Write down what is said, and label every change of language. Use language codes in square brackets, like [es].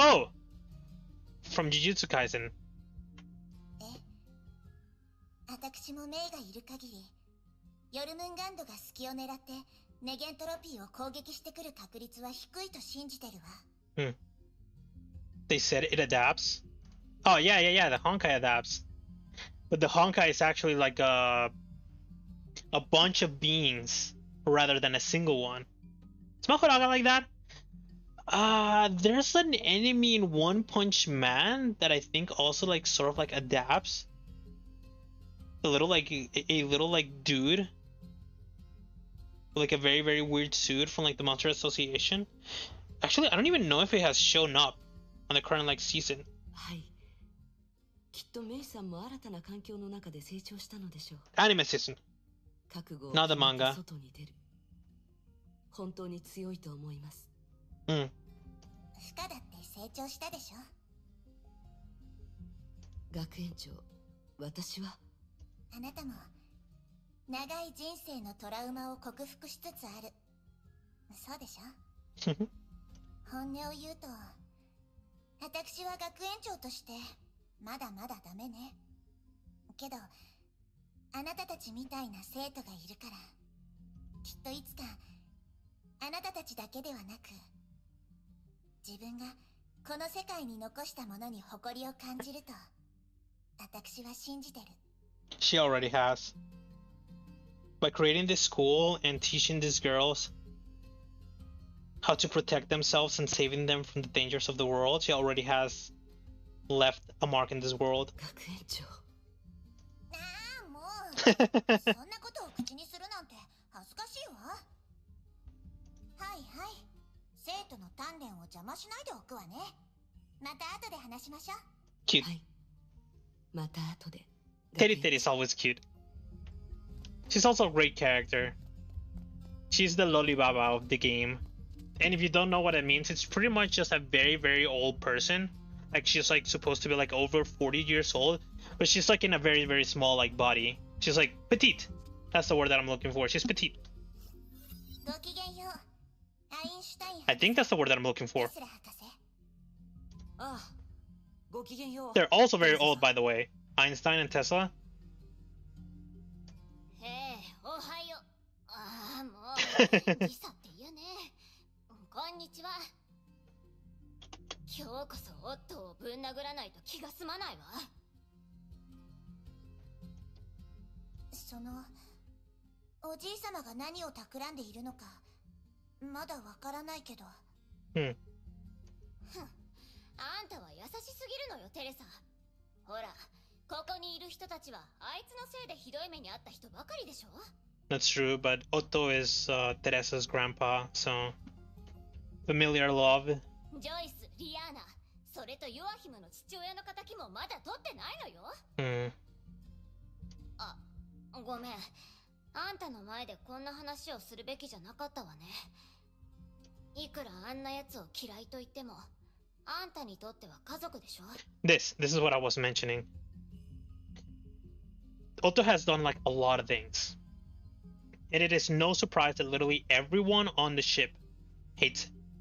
[en] Oh! From Jujutsu Kaisen. [ja] 私もメイがいる限り、ヨルムンガンドが隙を狙ってネゲントロピーを攻撃してくる確率は低いと信じてるわ。 [en] They said it adapts? Oh, yeah, the Honkai adapts. But the Honkai is actually like a bunch of beings rather than a single one. Is Mahoraga like that? There's an enemy in One Punch Man that I think also like sort of like adapts. A little like a little like dude, like a very very weird suit from like the Monster Association. Actually, I don't even know if it has shown up on the current like season. [ja] はい。きっとメイさんも新たな環境の中で成長したのでしょう。 [en] Anime season, [ja] 覚悟を [en] not the [ja] 決めて [en] manga. [ja] 外に出る。本当に強いと思います。 Mm. フカだって成長したでしょ。学園長、私は。あなたも長い人生のトラウマを克服しつつある。そうでしょ。本音を言うと、私は学園長としてまだまだダメね。けどあなたたちみたいな生徒がいるから、きっといつかあなたたちだけではなく、自分がこの世界に残したものに誇りを感じると私は信じてる。 [en] She already has. By creating this school and teaching these girls how to protect themselves and saving them from the dangers of the world, she already has left a mark in this world. [ja] 学園長。ああ、もうそんなことを口にするなんて恥ずかしいわ。はいはい、生徒の鍛錬を邪魔しないでおくわね。また後で話しましょう。 [en] Cute. [ja] はい。また後で。 [en] Teddy Teddy is always cute. She's also a great character. She's the Lollibaba of the game. And if you don't know what it means, it's pretty much just a very, very old person. Like she's like supposed to be like over 40 years old, but she's like in a very, very small like body. She's like petite. That's the word that I'm looking for. She's petite. [ja] ごきげんよう。アインシュタイン [en] I think that's the word that I'm looking for. [ja] テスラ博士。ああ。ごきげんよう。 [en] They're also very old, by the way. Einstein and Tesla. [ja] へえ、おはよう。ああ、もう時差って言うね。こんにちは。今日こそオットをぶん殴らないと気が済まないわ。そのおじいさまが何を企んでいるのかまだわからないけど。 Hmm. あんたは優しすぎるのよ、テレサ。ほら、ここにいる人たちはあいつのせいでひどい目に遭った人ばかりでしょ。 [en] That's true, but Otto is Teresa's grandpa, so familiar love. [ja] ジョイス、リアーナ、それとヨアヒムの父親の仇もまだ取ってないのよ。 Hmm. あ、ごめん。あんたの前でこんな話をするべきじゃなかったわね。いくらあんな奴を嫌いと言っても、あんたにとっては家族でしょ。 [en] This is what I was mentioning. Otto has done like a lot of things. And it is no surprise that literally everyone on the ship hates him.